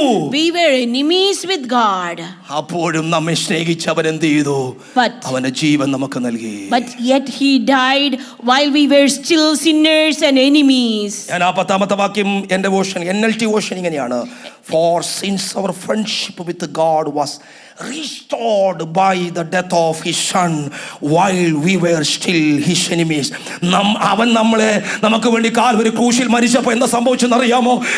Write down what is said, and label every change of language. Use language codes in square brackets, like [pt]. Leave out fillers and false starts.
[en] We were enemies with God. [ml] അപ്പോഴും നമ്മെ സ്നേഹിച്ചവൻ എന്ത് ചെയ്തു? അവന്റെ ജീവൻ നമുക്ക് നൽകി. [en] But yet he died while we were still sinners and enemies. [ml] ഞാൻ 10-ാമത്തെ വാക്യം എൻ്റെ വേർഷൻ NLT വേർഷൻ ഇങ്ങനെയാണ്, [en] for since our friendship with God was restored by the death of his son while we were still his enemies. [ml] അവൻ നമുക്ക് വേണ്ടി Calvary ക്രൂശിൽ മരിച്ചപ്പോൾ എന്താ സംഭവിച്ചെന്നറിയാമോ?